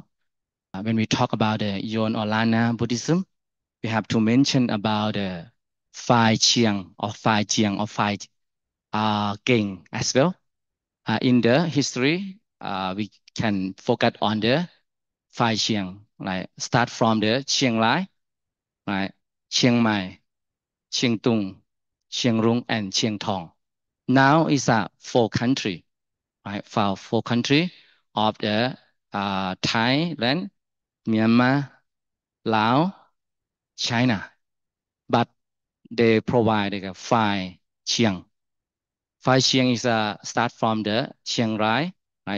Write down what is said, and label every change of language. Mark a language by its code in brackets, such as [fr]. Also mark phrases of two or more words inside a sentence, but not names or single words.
[en] When we talk about the Yuan Olana Buddhism, we have to mention about the five Chiang or five Gang as well. In the history, we can focus on the five Chiang, like start from the Chiang Lai, right? Chiang Mai, Chiang Tung, Chiang Rung, and Chiang Thong. Now is a four country, right? For four country of the Thailand, Myanmar, Laos, China. But they provide like, five Chiang. Five Chiang is start from the Chiang Rai, right?